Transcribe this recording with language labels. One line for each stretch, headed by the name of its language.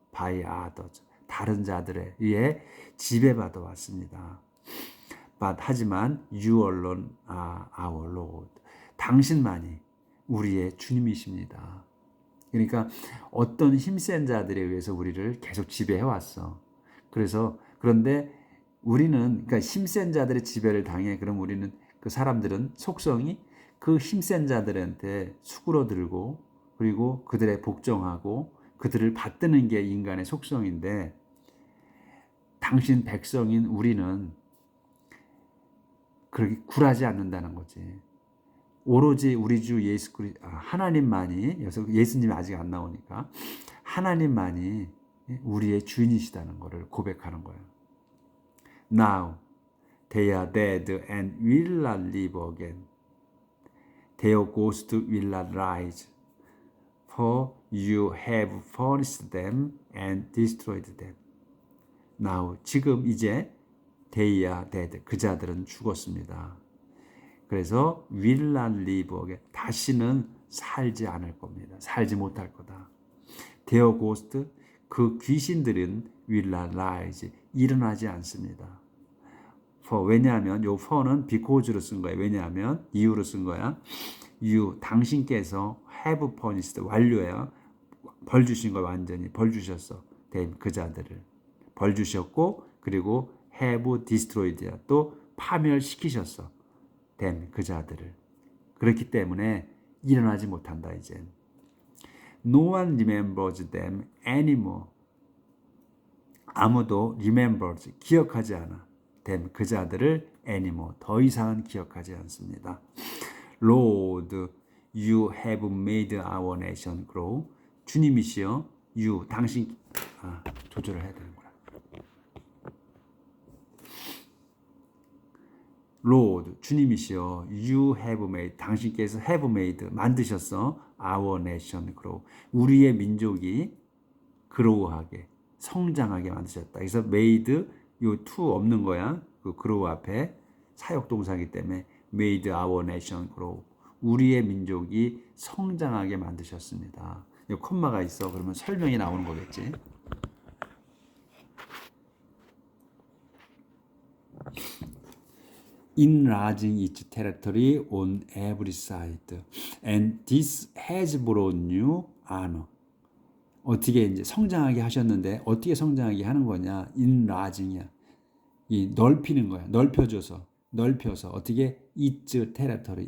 English: by others,
Korean: 다른 자들에 의해 지배받아 왔습니다. 하지만
English: you alone are our Lord,
Korean: 당신만이 우리의 주님이십니다. 그러니까 어떤 힘센 자들에 의해서 우리를 계속 지배해 왔어. 그런데 우리는 그러니까 힘센 자들의 지배를 당해. 그럼 우리는 그 사람들은 속성이 그 힘센 자들한테 수그러들고 그리고 그들의 복종하고 그들을 받드는 게 인간의 속성인데, 당신 백성인 우리는 그렇게 굴하지 않는다는 거지. 오로지 우리 주 예수 그리스도 하나님만이, 예수님이 아직 안 나오니까 하나님만이 우리의 주인이시다는 것을 고백하는 거예요.
English: Now they are dead and will not live again. Their ghost will not rise. For you have punished them and destroyed them.
Korean: Now 지금 이제
English: they are dead,
Korean: 그 자들은 죽었습니다. 그래서
English: will not live again,
Korean: 다시는 살지 않을 겁니다. 살지 못할 거다.
English: Their ghost,
Korean: 그 귀신들은
English: will not rise,
Korean: 일어나지 않습니다. For, 왜냐하면 요 for는 because로 쓴 거예요. 왜냐하면 이유로 쓴 거야.
English: You,
Korean: 당신께서
English: have punished,
Korean: 완료야. 벌 주신 거야. 완전히 벌 주셨어. them, 그 자들을 벌 주셨고, 그리고
English: have destroyed
Korean: 야, 또 파멸시키셨어. them, 그 자들을. 그렇기 때문에 일어나지 못한다 이제.
English: No one remembers them anymore.
Korean: 아무도 remembers, 기억하지 않아. them, 그 자들을 anymore, 더 이상은 기억하지 않습니다.
English: Lord, you have made our nation grow.
Korean: 주님이시여, you, 당신, 조절을 해야 되는구나.
English: Lord,
Korean: 주님이시여,
English: you have made,
Korean: 당신께서
English: have made,
Korean: 만드셨어.
English: our nation grow,
Korean: 우리의 민족이 grow하게, 성장하게 만드셨다. 그래서 made, 요 to 없는 거야. 그 grow 앞에 사역동사이기 때문에
English: made our nation grow,
Korean: 우리의 민족이 성장하게 만드셨습니다. 이 콤마가 있어. 그러면 설명이 나오는 거겠지.
English: Enlarging its territory on every side, and this has brought new honor.
Korean: 어떻게 이제 성장하게 하셨는데 어떻게 성장하게 하는 거냐? enlarging이야. 이 넓히는 거야. 넓혀서 어떻게 its territory.